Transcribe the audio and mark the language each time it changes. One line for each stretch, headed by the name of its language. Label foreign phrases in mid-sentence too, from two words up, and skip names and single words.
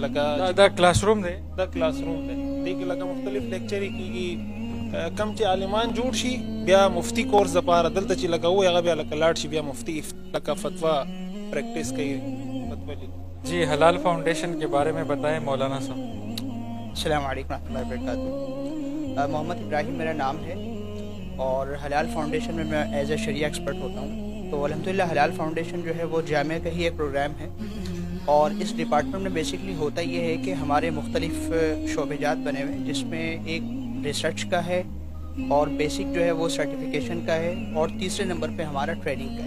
Pashto: لکه دا
English: class room
Pashto: دی؟ دا
English: class room
Pashto: دی. دې کې لکه مختلف لیکچرې کېږي. کم چې عالمان جوړ شي بیا مفتی کورس دپاره دلته چې لکه وایي هغه بیا لکه لاړ شي بیا مفتی لکه فتوا پریکٹس کوي. فتوا
Urdu: جی حلال فاؤنڈیشن کے بارے میں بتائیں مولانا صاحب.
Arabic: السلام علیکم ورحمۃ اللہ وبرکاتہ.
Urdu: محمد ابراہیم میرا نام ہے اور حلال فاؤنڈیشن میں
English: as a sharia expert
Urdu: ہوتا ہوں. تو الحمدللہ حلال فاؤنڈیشن جو ہے وہ جامعہ کا ہی ایک پروگرام ہے اور اس ڈپارٹمنٹ میں بیسکلی ہوتا یہ ہے کہ ہمارے مختلف شعبے جات بنے ہوئے ہیں جس میں ایک ریسرچ کا ہے اور بیسک جو ہے وہ سرٹیفیکیشن کا ہے اور تیسرے نمبر پہ ہمارا ٹریننگ کا ہے.